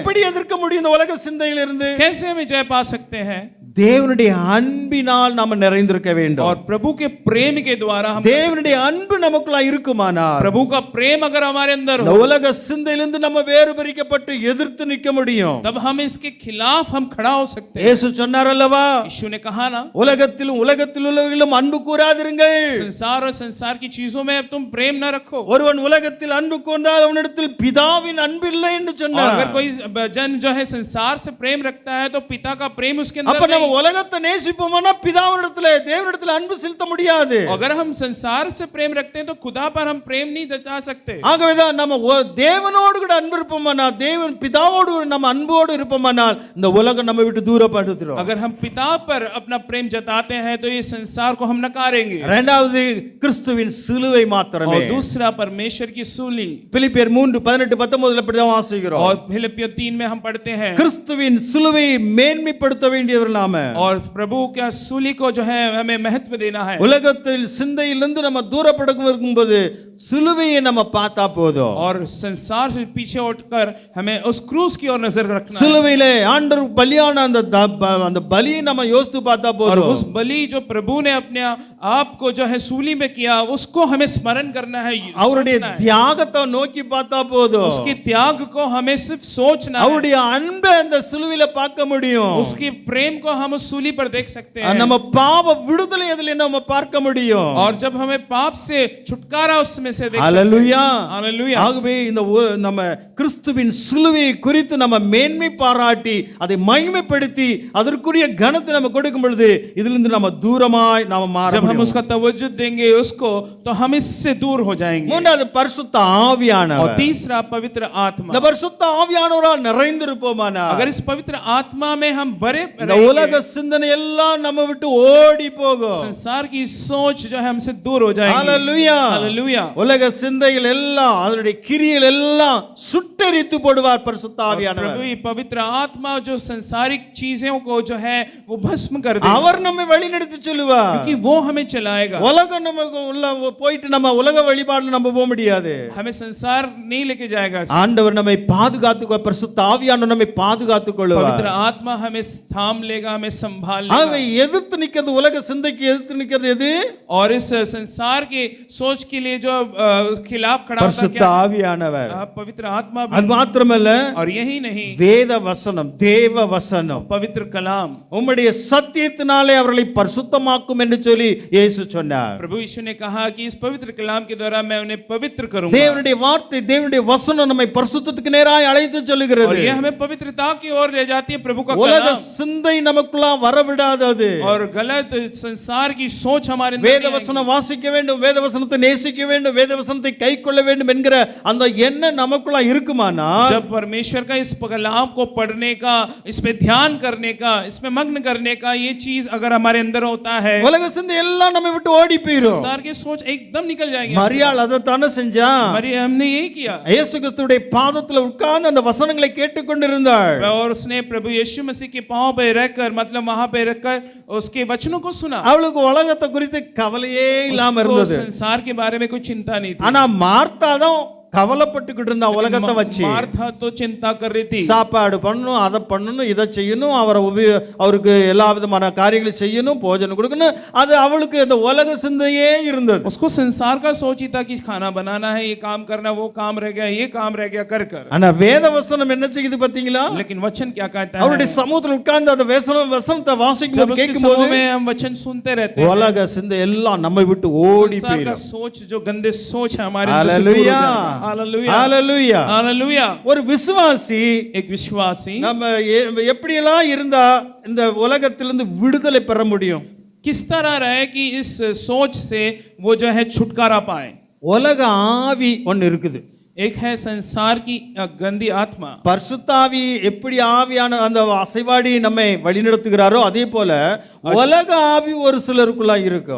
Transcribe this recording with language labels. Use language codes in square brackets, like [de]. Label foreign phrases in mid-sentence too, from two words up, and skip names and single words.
[ta] எப்படி எதிர்க்க முடியும் இந்த உலக சிந்தையிலிருந்து? [hi] कैसे हमें जय पा सकते हैं? [ta] தேவனுடைய அன்பினால் நாம நிறைந்திருக்க வேண்டும். [hi] और प्रभु के प्रेम के द्वारा हम [ta] தேவனுடைய அன்பு நமக்குள்ள இருக்குமானால் [hi] प्रभु का प्रेम अगर हमारे अंदर [ta] இந்த [hi] हो [ta] உலக சிந்தையிலிருந்து நம்ம வேறு பிரிக்கப்பட்டு எதிர்த்து நிற்க முடியும். [hi] तब हम इसके खिलाफ हम खड़ा हो सकते हैं। [ta] இயேசு சொன்னார் அல்லவா, [hi] यीशु ने कहा ना, [ta] உலகத்தில் உள்ளவர்களும் அன்பு கூறாதிருங்கள். [hi] संसार और संसार की चीजों में तुम प्रेम न रखो। [ta] ஒருவன் உலகத்தில் அன்பு கூர்ந்தால் அவனிடத்தில் பிதாவின் அன்பு இல்லை என்று [hi] और [ta] சொன்னார். [hi] अगर कोई जन जो है संसार से प्रेम रखता है तो पिता का प्रेम उसके [ta] அப்ப [hi] अंदर [ta] நம்ம [hi] नहीं। [ta] உலகத்தை நேசிப்போம்னா பிதாவினிடத்தில் தேவனிடத்தில் அன்பு செலுத்த முடியாது. [hi] अगर हम संसार से प्रेम रखते हैं तो खुदा पर हम प्रेम नहीं जता सकते। [ta] ஆகவேதான் நம்ம தேவனோடு கூட அன்பு இருப்போமானால், தேவன் பிதாவோடு கூட நம்ம அன்போடு இருப்போமானால் இந்த உலகம் நம்ம விட்டு தூரப்படுத்துறோம். [hi] अगर हम पिता पर अपना प्रेम जताते हैं तो ये संसार को हम नकारेंगे। [ta] இரண்டாவது கிறிஸ்துவின் சிலுவை மாத்திரமே. [hi] और दूसरा परमेश्वर की सूली। [ta] பிலிப்பியர் 3:18-19 இப்படிதான் வாசிக்கிறோம். [hi] और फिलिपियों 3 में हम पढ़ते हैं [ta] கிறிஸ்துவின் சிலுவையை மேன்மைப்படுத்த வேண்டியவர்கள் நாம. [hi] और प्रभु का सूली को जो है हमें महत्व देना है। [ta] உலகத்தில் சிந்தையிலிருந்து நம்ம தூரப்படும் இருக்கும்போது சிலுவையை நம்ம பார்த்தா போதும். [hi] और संसार से पीछे उठकर हमें उस क्रूस की ओर नजर रखना है। [ta] சிலுவையிலே ஆண்டவர் பலியான அந்த பலியை நம்ம யோசித்து பார்த்தா [hi] और [ta] போதும். [hi] उस बलि जो प्रभु ने अपने आप को जो है सूली में किया उसको हमें स्मरण करना है, [ta] அவருடைய [hi] सोचना है। [ta] தியாகத்தை நோக்கி பார்த்தா போதும். [hi] उसके त्याग को हमें सिर्फ सोचना है। [ta] அவருடைய அன்பை அந்த சிலுவையில பார்க்க முடியும். [hi] उसके प्रेम को हम उस सूली पर देख सकते हैं। [ta] நம்ம பாவ விடுதலை அதிலே நம்ம பார்க்க முடியும். [hi] और जब हमें पाप से छुटकारा उसमें से देख सकते हैं। [ta] ஹalleluya [hi] हालेलुया। [ta] ஆகவே இந்த நம்ம கிறிஸ்துவின் சிலுவையை குறித்து நம்ம மேன்மை பாராட்டி அதை மகிமைப்படுத்தி அதற்குரிய கனத்தை நம்ம கொடுக்கும் பொழுது இதிலிருந்து நம்ம தூரமாய் நாம மாற [hi] जब हम [ta] முடியும். [hi] उसका तवज्जुह देंगे उसको तो हम इससे दूर हो जाएंगे। [ta] மூன்றாவது பரிசுத்த [hi] और [ta] ஆவியானவர். [hi] तीसरा पवित्र आत्मा। [ta] இந்த பரிசுத்த ஆவியானவரால் நிறைந்திருப்போமானால் [hi] अगर इस पवित्र आत्मा में हम भरे [ta] இந்த உலக சிந்தனை எல்லாம் நம்ம விட்டு ஓடி போகும். [hi] संसार की सोच जो है हमसे दूर हो जाएगी। [ta] ஹalleluya [hi] हालेलुया। [ta] உலக சிந்தைகள் எல்லாம் அதனுடைய கிரியைகள் எல்லாம் சுட்டெரித்து போடுவார் பரிசுத்த ஆவியானவர். [hi] प्रभु ये पवित्र आत्मा जो संसारिक चीजों को जो है वो भस्म कर देगा, [ta] அவர் நம்மை வழிநடத்தி சொல்லுவார். [hi] क्योंकि वो हमें चलाएगा. [ta] உலகம் நமக்கு உள்ள போயிட்டு நம்ம உலக வழிபாடுல நம்ம போக முடியாது. [hi] हमें संसार नहीं लेके जाएगा. [ta] ஆண்டவர் நம்மை பாதுகாத்துக்கொள்ள பரிசுத்த ஆவியானவர் நம்மை பாதுகாத்துக் கொள்வார். [hi] पवित्र आत्मा हमें थाम लेगा, हमें संभाल [ta] ஆகவே [hi] लेगा. [ta] எதிர்த்து நிக்கிறது உலக சிந்தைக்கு எதிர்த்து நிக்கிறது எது? [hi] और इस संसार के सोच के लिए जो खिलाफ खड़ा होता [ta] பரிசுத்த [hi] क्या? [ta] ஆவியானவர். [hi] पवित्र आत्मा [ta] அது [hi] भी. [ta] மாத்திரமல்ல, [hi] और यही नहीं, [ta] வேத வசனம், தேவ வசனம் [hi] पवित्र कलाम. [ta] உம்முடைய சத்தியத்தினாலே அவர்களை பரிசுத்தமாக்கும் என்று சொல்லி இயேசு சொன்னார். [hi] प्रभु यीशु ने कहा कि इस पवित्र कलाम के द्वारा मैं उन्हें पवित्र करूंगा. [ta] தேவனுடைய வார்த்தை, தேவனுடைய வசனம் நம்மை பரிசுத்தத்துக்கு நேராய் அழைத்து [hi] और [ta] செல்கிறது. [hi] यह हमें पवित्रता की ओर ले जाती है. प्रभु का [ta] உலக [hi] कलाम [ta] சிந்தை நமக்குள்ள வரவிடாதது. [hi] और गलत संसार की सोच हमारे अंदर [ta] வேத [hi] नहीं आएगी. [ta] வசனம் வாசிக்க வேண்டும், வேத வசனத்தை நேசிக்க வேண்டும், வேத வசனத்தை கைக்கொள்ள வேண்டும் என்கிற அந்த எண்ணம் நமக்குள்ள இருக்குமானா, [hi] जब परमेश्वर का इस कलाम को पढ़ने का, इस पे ध्यान करने का, इसमें मग्न करने का ये चीज अगर हमारे अंदर होता है, [ta] உலக சிந்தை எல்லாம் நம்மை விட்டு ஓடி போயிடும். [hi] संसार की सोच एकदम निकल जाएगी. [ta] மரியாள் அதை தானே செஞ்சா. [hi] मरियम ने यही किया [ta] இயேசு கிறிஸ்துவுடைய பாதத்துல உட்கார்ந்து அந்த வசனங்களை கேட்டுக்கொண்டிருந்தாள். [hi] और उसने प्रभु यीशु मसीह के पांव पे रहकर, मतलब वहां पे रहकर उसके वचनों को सुना. [ta] அவளுக்கு உலகத்தை குறித்து கவலையே இல்லாம [hi] उसको [ta] இருந்தது. [hi] संसार के बारे में कोई चिंता नहीं थी. [ta] ஆனா மார்த்தா தான் கவலைப்பட்டுக்கிட்டு இருந்தா உலகத்தை வச்சு. [hi] मार्था तो चिंता कर रही थी. [ta] சாப்பாடு பண்ணணும், அதை பண்ணணும், இதை செய்யணும், அவருக்கு எல்லா விதமான காரியங்களும் செய்யணும், போஜனம் கொடுக்கணும். அது அவளுக்கு இந்த உலக சிந்தையே இருந்தது. [hi] उसको संसार का सोच ही था कि खाना बनाना है, ये काम करना, वो काम रह गया, ये काम रह गया कर कर. [ta] ஆனா வேத வசனம் என்ன செய்யுது பாத்தீங்களா? [hi] लेकिन वचन क्या कहता है? [ta] அவருடைய சமூகத்துல உட்கார்ந்து அந்த வசனத்தை வாசிக்கும் [hi] जब [ta] போது [hi] उसके [ta] கேட்கும்போது [hi] समूह में हम वचन सुनते रहते हैं, [ta] உலக சிந்தை எல்லாம் நம்மை விட்டு ஓடி [hi] संसार का [ta] போயிடும். [hi] सोच, जो गंदे सोच है हमारे अंदर से दूर हो हालेलुया, जाएगा. हालेलुया, हालेलुया. हालेलुया. [ta] ஒரு விசுவாசி [hi] एक विश्वासी [ta] நம்ம எப்படியெல்லாம் இருந்தா இந்த உலகத்திலிருந்து விடுதலை பெற முடியும்? [hi] किस तरह रहे कि इस सोच से वो जो है छुटकारा पाए? [ta] உலக ஆவி ஒன்னு இருக்குது. [hi] एक है संसार की गंदी आत्मा. [ta] பரிசுத்தாவி எப்படி ஆவியான அந்த அசைவாடி நம்மை வழிநடத்துகிறாரோ அதே போல உலக ஆவி ஒரு சிலருக்குள்ள இருக்கும்.